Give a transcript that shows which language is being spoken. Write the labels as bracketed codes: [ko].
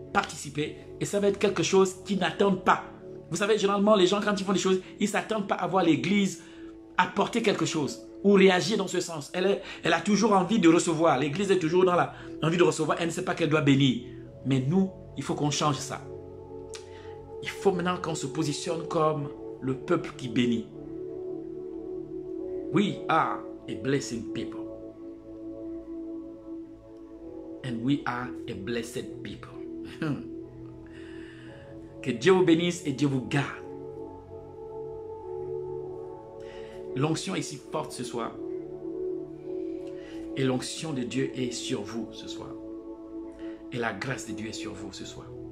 [fr] participer et ça va être quelque chose qu'ils n'attendent pas. Vous savez, généralement, les gens, quand ils font des choses, ils ne s'attendent pas à voir l'Église apporter quelque chose ou réagir dans ce sens. Elle a toujours envie de recevoir. L'Église est toujours dans l'envie de recevoir. Elle ne sait pas qu'elle doit bénir. Mais nous, il faut qu'on change ça. Il faut maintenant qu'on se positionne comme le peuple qui bénit. [en] We are a blessing people. And we are a blessed people. [fr] Que Dieu vous bénisse et Dieu vous garde. L'onction est si forte ce soir. Et l'onction de Dieu est sur vous ce soir. Et la grâce de Dieu est sur vous ce soir.